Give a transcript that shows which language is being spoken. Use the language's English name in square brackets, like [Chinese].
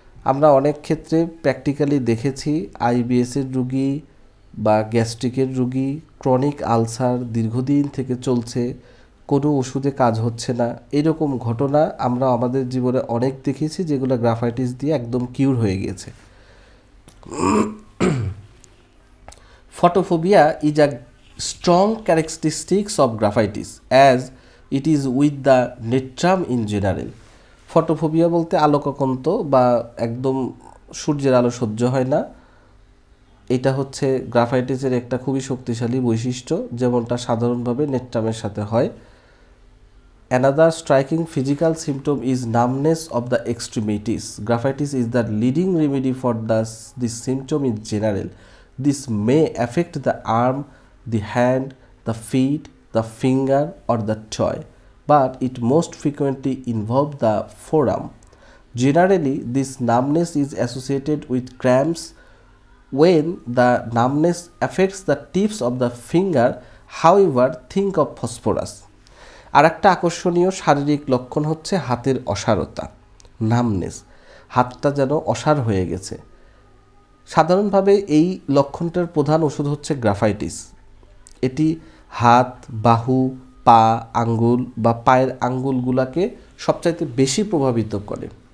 [Bangla] আমরা অনেক ক্ষেত্রে প্র্যাকটিক্যালি দেখেছি আইবিএসের রোগী বা গ্যাস্ট্রিকের রোগী, ক্রনিক আলসার দীর্ঘদিন থেকে চলছে, কোনো ওষুধে কাজ হচ্ছে না, এরকম ঘটনা আমরা আমাদের জীবনে অনেক দেখেছি, যেগুলো গ্রাফাইটিস দিয়ে একদম কিউর হয়ে গেছে। [English] Photophobia is a strong characteristic of graphitis as it is with the nectrum in general. [Bangla] Photophobia বলতে আলোকাকন্ত বা একদম সূর্যের আলো সহ্য হয় না, এটা হচ্ছে গ্রাফাইটিসের একটা খুবই শক্তিশালী বৈশিষ্ট্য, যেমনটা সাধারণভাবে নেট্রামের সাথে হয়। [English] Another striking physical symptom is numbness of the extremities. Graphitis is the leading remedy for this symptom in general. This may affect the arm, the hand, the feet, the finger, or the toe, but it most frequently involves the forearm. Generally, this numbness is associated with cramps. When the numbness affects the tips of the finger, however, think of phosphorus. [Bangla] আর একটা আকর্ষণীয় শারীরিক লক্ষণ হচ্ছে হাতের অসারতা, numbness, হাতটা যেন অসার হয়ে গেছে। সাধারণভাবে এই লক্ষণটার প্রধান ওষুধ হচ্ছে গ্রাফাইটিস। এটি হাত, বাহু, পা, আঙ্গুল বা পায়ের আঙ্গুলগুলোকে সবচাইতে বেশি প্রভাবিত করে।